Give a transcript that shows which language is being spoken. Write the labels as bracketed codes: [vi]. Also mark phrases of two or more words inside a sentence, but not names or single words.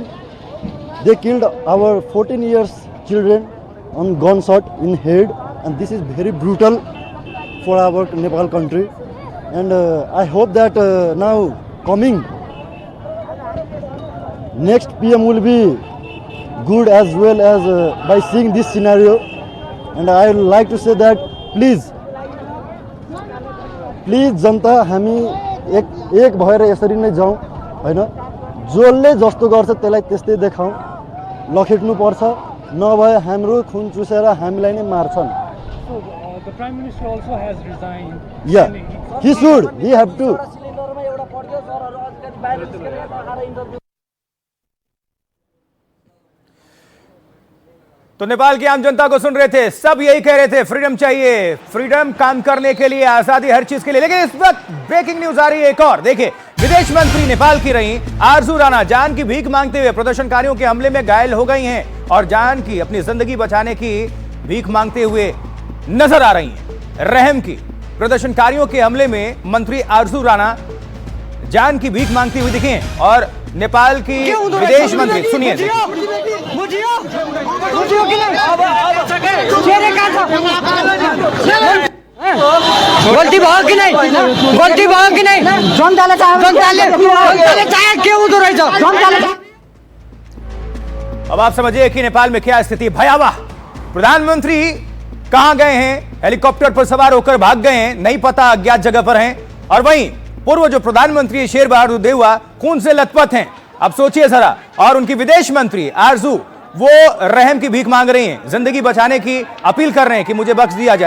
[en] They killed our 14 years children on gunshot in head, and this is very brutal for our Nepal country. And I hope that now coming next PM will be good as well as by seeing this scenario. And I would like to say that please [ne] जनता हामी एक भएर यसरी नै जाउँ हैन। जसले जस्तो गर्छ त्यसलाई त्यस्तै देखाउँ, लखेट्नु पर्छ, नभए हाम्रो खुन चुसेर हामीलाई नै मार्छन्। [en] So the Prime Minister also has resigned. Yeah, he should. He have to. [hi] तो नेपाल की आम जनता को सुन रहे थे, सब यही कह रहे थे फ्रीडम चाहिए, फ्रीडम, काम करने के लिए, आजादी, हर चीज के लिए। लेकिन इस वक्त ब्रेकिंग न्यूज आ रही है एक और। देखिए, विदेश मंत्री नेपाल की रही आरजू राणा जान की भीख मांगते हुए प्रदर्शनकारियों के हमले में घायल हो गई हैं और जान की, अपनी जिंदगी बचाने की भीख मांगते हुए नजर आ रही हैं। रहम की प्रदर्शनकारियों के हमले में मंत्री आरजू राणा जान की भीख मांगती हुई दिखी हैं और नेपाल की विदेश मंत्री, सुनिए, [ne] गल्ती भयो [hi] कि नहीं, [ne] गल्ती भयो [hi] कि नहीं, [ne] जनताले चाहे के हुँदो रहेछ। [hi] अब आप समझिए कि नेपाल में क्या स्थिति भयावह। प्रधानमंत्री कहां गए हैं, हेलीकॉप्टर पर सवार होकर भाग गए हैं, नहीं पता, अज्ञात जगह पर हैं। और वहीं पूर्व जो प्रधानमंत्री शेर बहादुर देउवा खून से लथपथ हैं। अब सोचिए जरा, और उनकी विदेश मंत्री आरजू, वो रहम की भीख मांग रही हैं, जिंदगी बचाने की अपील कर रहे हैं कि मुझे बख्श दिया जाए।